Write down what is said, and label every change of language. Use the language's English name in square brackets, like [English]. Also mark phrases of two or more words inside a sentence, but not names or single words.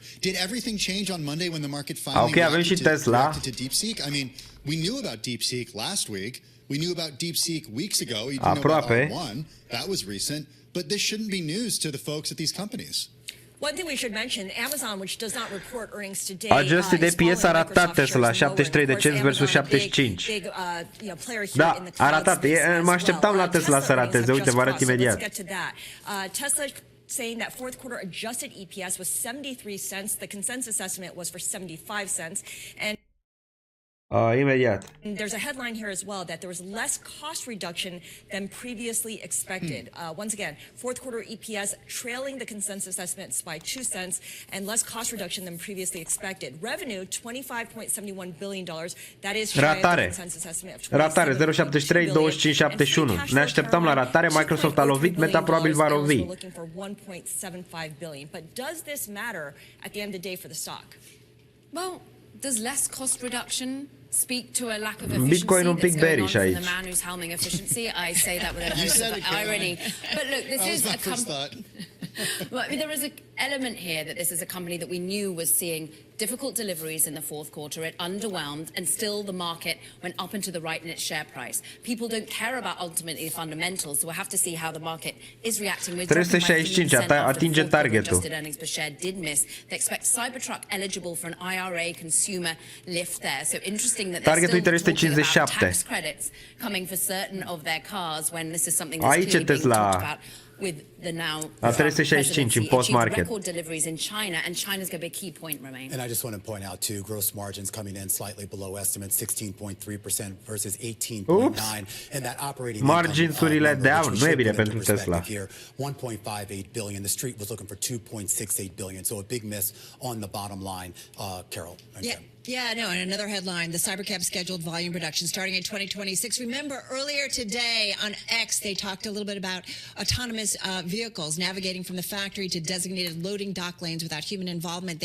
[English] Did everything change on Monday when the market finally reacted to DeepSeek? I mean, we knew about DeepSeek last week. We knew about DeepSeek weeks ago. We didn't know about R1. That was recent. But this shouldn't be news to the folks at these companies. One thing we should mention, Amazon, which does not report earnings today, Adjusted EPS [Romanian] a ratat Tesla, 73 de cenți versus 75. Da, a ratat. Mă așteptam la Tesla să rateze. Uite, vă arăt imediat. [English] Tesla saying that fourth quarter adjusted EPS was 73 cents. The consensus estimate was for 75 cents. And [Romanian] imediat. [English] there's a headline here as well that there was less cost reduction than previously expected. Once again, fourth quarter EPS trailing the consensus estimates by 2 cents and less cost reduction than previously expected. Revenue, $25.71 billion. That is shy of the consensus estimate of [Romanian] Ratare 0,73, 25,71. Ne așteptam la ratare. Microsoft a lovit, Meta probabil va lovi. [English] Looking for 1.75 billion. But does this matter at the end of the day for the stock? Well, does less cost reduction speak to a lack of efficiency [Romanian] Bitcoin un pic bearish aici. [English] the man who's helming efficiency? I say that with a dose of irony. But look, this is a company. Well, I mean, there is an element here that this is a company that we knew was seeing difficult deliveries in the fourth quarter. It underwhelmed, and still the market went up and to the right in its share price. People don't care about ultimately the fundamentals, so we'll have to see how the market is reacting. With 365, [Romanian] atinge targetul. [English] Adjusted earnings per share did miss. They expect Cybertruck eligible for an IRA consumer lift there. So interesting that they're still talking about tax credits coming for certain of their cars when this is something that's clearly being talked about. With the now [Romanian] 365 în post-market. [English] Record deliveries in China, and China's going to be a key point remain. And I just want to point out too, gross margins coming in slightly below estimates, 16.3% versus 18.9%, and that operating [Romanian] marginsurile down, nu e bine pentru Tesla. [English] 1.58 billion. The street was looking for 2.68 billion, so a big miss on the bottom line. Carol. Yeah, no, and another headline, the Cybercab scheduled volume production starting in 2026. Remember, earlier today on X, they talked a little bit about autonomous vehicles navigating from the factory to designated loading dock lanes without human involvement.